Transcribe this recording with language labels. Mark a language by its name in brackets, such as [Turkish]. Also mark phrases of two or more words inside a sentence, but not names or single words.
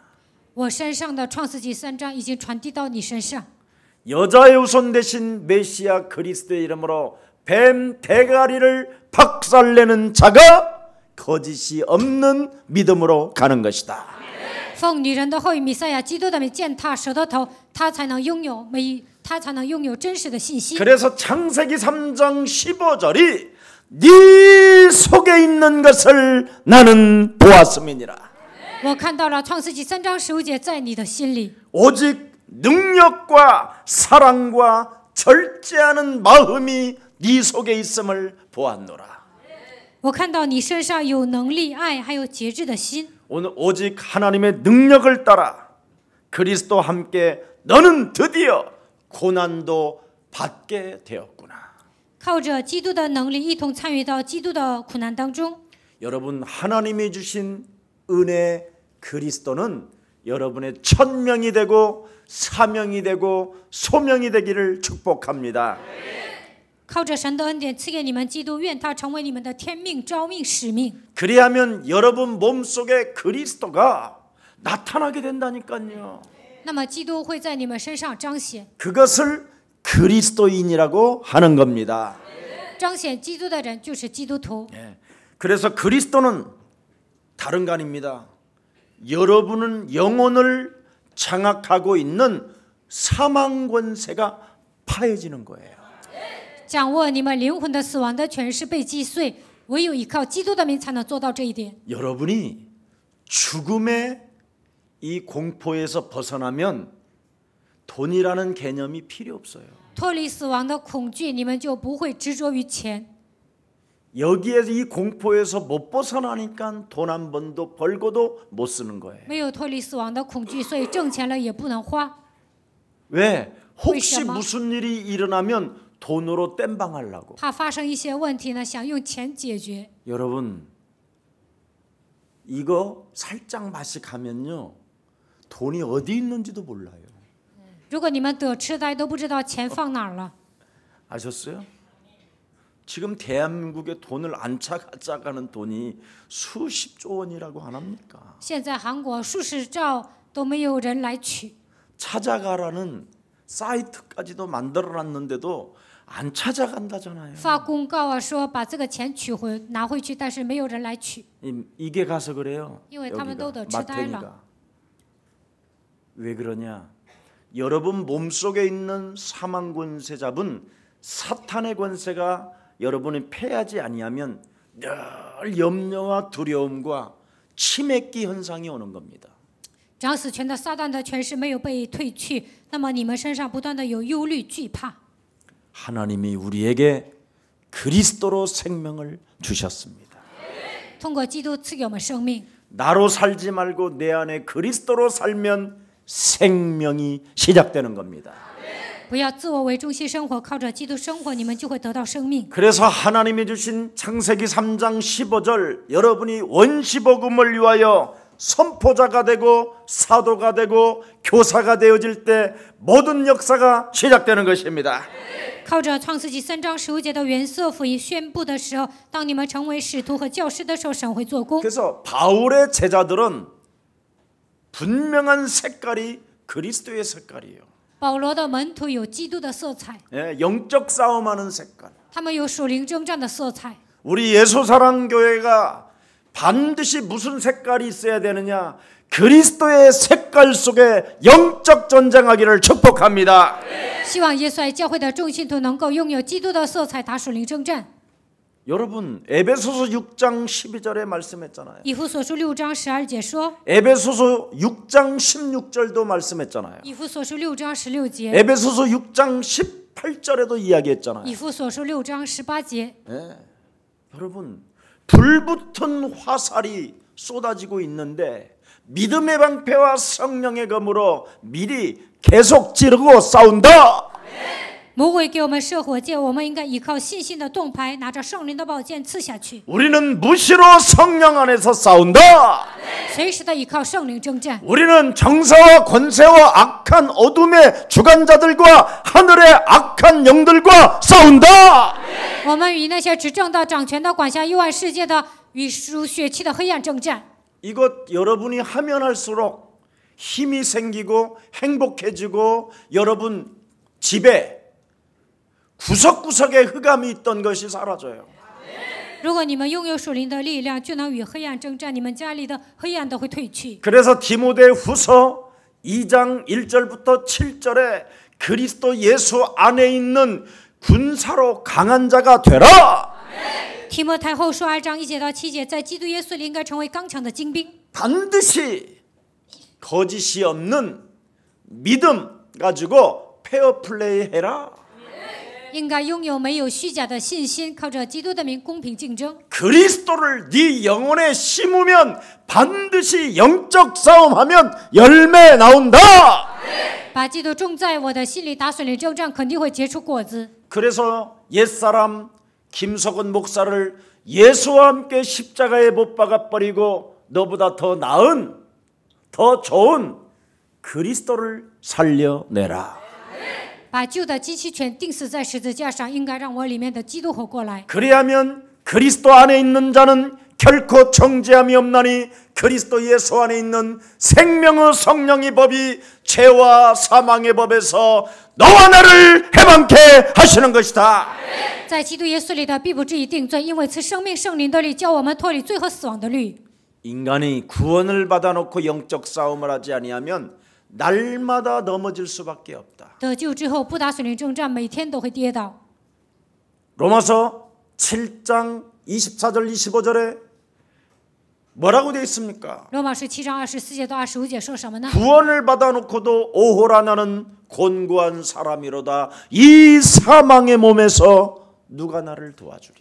[Chinese] 我身上的创世纪3章已经传递到你身上。 [Korean] 여자의 후손 대신 메시아 그리스도의 이름으로 뱀 대가리를 박살내는 자가 거짓이 없는 믿음으로 가는 것이다. [Chinese] 奉女人的后裔弥赛亚基督的名践踏舌头头，他才能拥有真实的信心。 [Korean] 그래서 창세기 3장 15절이 네 속에 있는 것을 나는 보았음이니라. [Chinese] 我看到了创世纪3章15节，在你的心里， [Korean] 오직 능력과 사랑과 절제하는 마음이 네 속에 있음을 보았노라. [Chinese] 我看到你身上有能力、爱，还有节制的心。 [Korean] 오늘 오직 하나님의 능력을 따라 그리스도와 함께 너는 드디어 고난도 받게 되었구나. [Chinese] 靠着基督的能力，一同参与到基督的苦难当中。 [Korean] 여러분, 하나님이 주신 은혜 그리스도는 여러분의 천명이 되고 사명이 되고 소명이 되기를 축복합니다. [Chinese] 靠着神的恩典赐给你们基督，愿他成为你们的天命、召命、使命。 [Korean] 그리하면 여러분 몸속에 그리스도가 나타나게 된다니까요. [Chinese] 那么基督会在你们身上彰显， [Korean] 그것을 그리스도인이라고 하는 겁니다. [Chinese] 彰显基督的人就是基督徒。 [Korean] 그래서 그리스도는 다른 거 아닙니다. 여러분은 영혼을 장악하고 있는 사망 권세가 파해지는 거예요. [Chinese] 掌握你们灵魂的死亡的权势被击碎，唯有依靠基督的名才能做到这一点。 [Korean] 여러분이 죽음의 이 공포에서 벗어나면 돈이라는 개념이 필요 없어요. [Chinese] 脱离死亡的恐惧，你们就不会执着于钱。 [Korean] 여기에서 이 공포에서 못 벗어나니까 돈 한 번도 벌고도 못 쓰는 거예요. [Chinese] 没有脱离死亡的恐惧，所以挣钱了也不能花。 [Korean] 왜? 혹시 [Chinese] 为什么？ [Korean] 무슨 일이 일어나면 돈으로 땜방하려고. [Chinese] 怕发生一些问题呢，想用钱解决。 [Korean] 여러분, 이거 살짝 맛이 가면요, 돈이 어디 있는지도 몰라요. [Chinese] 如果你们得痴呆，都不知道钱放哪儿了。 [Korean] 아셨어요? 지금 대한민국에 돈을 안 찾아가는 돈이 수십조 원이라고 안 합니까? [Chinese] 现在韩国数十兆都没有人来取， [Korean] 찾아가라는 사이트까지도 만들어놨는데도 안 찾아간다잖아요. [Chinese] 发公告啊，说把这个钱拿回去，但是没有人来取， [Korean] 이게 가서 그래요. [Chinese] 因为他们都得痴呆了。 [Korean] 마태니까. 왜 그러냐? 여러분 몸속에 있는 사망 권세 잡은 사탄의 권세가 여러분이 패하지 아니하면 늘 염려와 두려움과 치매기 현상이 오는 겁니다. [Chinese] 掌死权的撒旦的权势没有被退去，那么你们身上不断的有忧虑、惧怕。 [Korean] 하나님이 우리에게 그리스도로 생명을 주셨습니다. [Chinese] 通过基督赐给我们生命， [Korean] 나로 살지 말고 내 안에 그리스도로 살면 생명이 시작되는 겁니다. [Chinese] 不要自我为中心生活，靠着基督生活，你们就会得到生命。 [Korean] 그래서 하나님이 주신 창세기 3장 15절 여러분이 원시복음을 위하여 선포자가 되고 사도가 되고 교사가 되어질 때 모든 역사가 시작되는 것입니다. [Chinese] 靠着创世纪3章15节的原色福音宣布的时候，当你们成为使徒和教师的时候，神会做工。 [Korean] 그래서 바울의 제자들은 분명한 색깔이 그리스도의 색깔이에요. [Chinese] 保罗的门徒有基督的色彩， [Korean] 영적 싸움하는 색깔. [Chinese] 他们有属灵征战的色彩。 [Korean] 우리 예수사랑교회가 반드시 무슨 색깔이 있어야 되느냐? 그리스도의 색깔 속에 영적 전쟁하기를 축복합니다. [Chinese] 希望耶稣爱教会的众信徒能够拥有基督的色彩，打属灵征战。 [Korean] 여러분 에베소서 6장 12절에 말씀했잖아요. [Chinese] 以弗所书6章12节说， [Korean] 에베소서 6장 16절도 말씀했잖아요. [Chinese] 以弗所书6章16节， [Korean] 에베소서 6장 18절에도 이야기했잖아요. [Chinese] 以弗所书6章18节。 [Korean] 여러분 불붙은 화살이 쏟아지고 있는데 믿음의 방패와 성령의 검으로 미리 계속 찌르고 싸운다. [Chinese] 魔鬼给我们射火箭，我们应该依靠信心的盾牌，拿着圣灵的宝剑刺下去。 [Korean] 우리는 무시로 성령 안에서 싸운다. [Chinese] 随时的依靠圣灵征战。 [Korean] 우리는 정사와 권세와 악한 어둠의 주관자들과 하늘의 악한 영들과 싸운다. [Chinese] 我们与那些执政的、掌权的、管辖幽暗世界的、与属血气的黑暗征战。 [Korean] 이것 여러분이 하면 할수록 힘이 생기고 행복해지고 여러분 집에 구석구석에 흑암이 있던 것이 사라져요. [Chinese] 如果你们拥有属灵的力量，就能与黑暗征战，你们家里的黑暗都会退去。 [Korean] 그래서 디모데후서 2장 1절부터 7절에 그리스도 예수 안에 있는 군사로 강한 자가 되라. [Chinese] 提摩太后书2章1节到7节，在基督耶稣里应该成为刚强的精兵， [Korean] 반드시 거짓이 없는 믿음 가지고 페어플레이 해라. [Chinese] 应该拥有没有虚假的信心，靠着基督的名公平竞争。 [Korean] 그리스도를 네 영혼에 심으면 반드시 영적 싸움하면 열매 나온다. [Chinese] 把基督种在我的心里，打水里征战，肯定会结出果子。 [Korean] 그래서 옛사람 김석은 목사를 예수와 함께 십자가에 못 박아 버리고 너보다 더 나은 더 좋은 그리스도를 살려내라. [Chinese] 把旧的机器犬钉死在十字架上，应该让我里面的基督活过来。 [Korean] 그리하면 그리스도 안에 있는 자는 결코 정죄함이 없나니 그리스도 예수 안에 있는 생명의 성령의 법이 죄와 사망의 법에서 너와 나를 해방케 하시는 것이다. [Chinese] 在基督耶稣里的必不至于定罪，因为赐生命圣灵的律叫我们脱离罪和死亡的律。 [Korean] 인간이 구원을 받아놓고 영적 싸움을 하지 아니하면 날마다 넘어질 수밖에 없다. [Chinese] 得救之后不打水灵征战，每天都会跌倒。 [Korean] 로마서 7장 24절 25절에 뭐라고 되어 있습니까? [Chinese] 罗马书7章24节到25节说什么呢？ [Korean] 구원을 받아놓고도 오호라 나는 곤고한 사람이로다. 이 사망의 몸에서 누가 나를 도와주리요?